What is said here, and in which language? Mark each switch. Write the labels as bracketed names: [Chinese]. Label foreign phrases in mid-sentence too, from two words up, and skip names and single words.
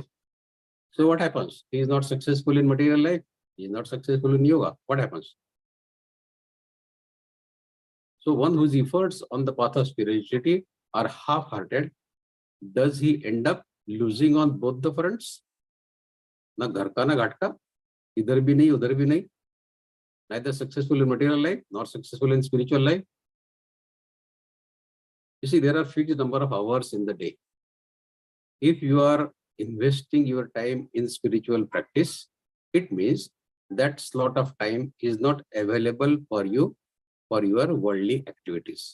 [English] So what happens? He is not successful in material life. He is not successful in yoga. What happens? So one whose efforts on the path of spirituality are half-hearted, does he end up losing on both the fronts? [Hindi] ना घर का ना घाट का, इधर भी नहीं, उधर भी नहीं. [English] Neither successful in material life, nor successful in spiritual life. You see, there are fixed number of hours in the day. If you are investing your time in spiritual practice, it means that slot of time is not available for you for your worldly activities.